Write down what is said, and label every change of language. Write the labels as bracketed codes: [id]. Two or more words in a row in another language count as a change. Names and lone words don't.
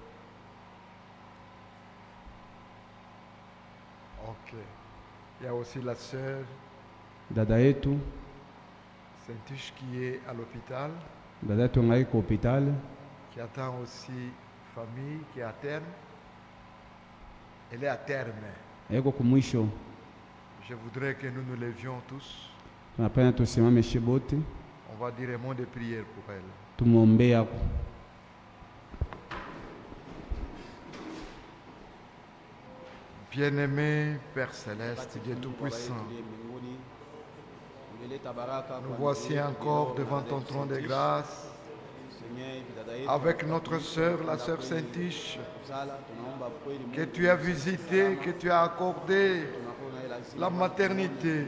[fr] Ok. Il y a aussi la sœur [sw] Dada yetu, [fr] Saint-Tuche qui est à l'hôpital, [sw] dada yetu ngai kwa hospitali, [fr] qui attend aussi famille, qui est à terme. Elle est à terme. [sw] eko kumwisho. [fr] Je voudrais que nous nous levions tous. [sw] Tunapenda tusimame shibote. [fr] On va dire un mot de prière pour elle. [sw] tumwombee hapo. [fr] Bien-aimé Père Céleste, Dieu Tout-Puissant, nous voici encore devant ton trône de grâce avec notre sœur, la sœur Saint-Tiche, que tu as visité, que tu as accordé la maternité.